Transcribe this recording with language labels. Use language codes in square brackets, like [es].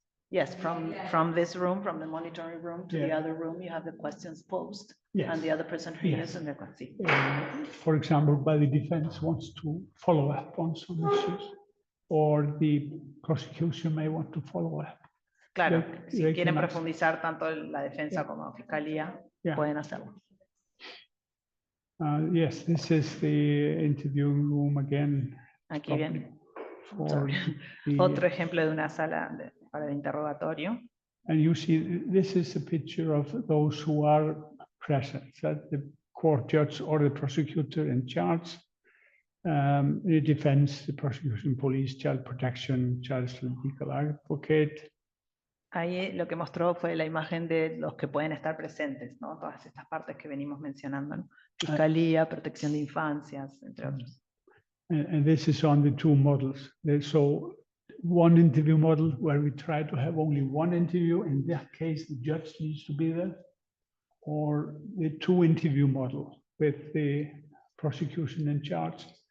[en] Yes, from this room, from the monitoring room to the other room, you have the questions posed, and the other person hears and they're sí. For example, by the defense wants to follow up on some issues, or the prosecution may want to follow up. [es] Claro, si quieren profundizar tanto la defensa como la fiscalía, pueden hacerlo. [en] Yes, this is the interviewing room again. [es] Aquí viene otro ejemplo de una sala para el interrogatorio. [en] And you see, this is a picture of those who are present, that the court judge or the prosecutor in charge, the defense, the prosecution, police, child protection, child legal advocate. [es] Ahí lo que mostró fue la imagen de los que pueden estar presentes, ¿no? Todas estas partes que venimos mencionando, ¿no? Fiscalía, protección de infancias, entre otros. [en] And this is on the two models. So one interview model where we try to have only one interview. In that case, the judge needs to be there. Or the two interview model with the prosecution in charge.